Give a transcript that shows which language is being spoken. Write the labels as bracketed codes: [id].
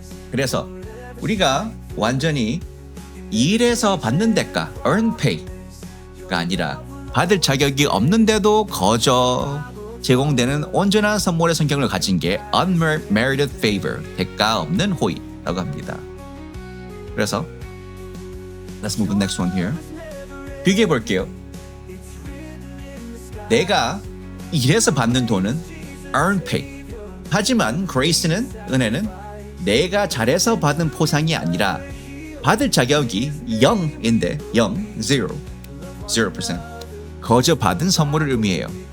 [ko] 그래서 우리가 완전히 일해서 받는 대가, earn pay가 아니라 받을 자격이 없는데도 거저 제공되는 온전한 선물의 성격을 가진 게 unmerited favor, 대가 없는 호의라고 합니다. 그래서 [en] let's move to the next one here. [ko] 비교해 볼게요. 내가 일해서 받는 돈은 earn pay. 하지만 grace는, 은혜는 내가 잘해서 받은 포상이 아니라 받을 자격이 0인데 0% 거저 받은 선물을 의미해요.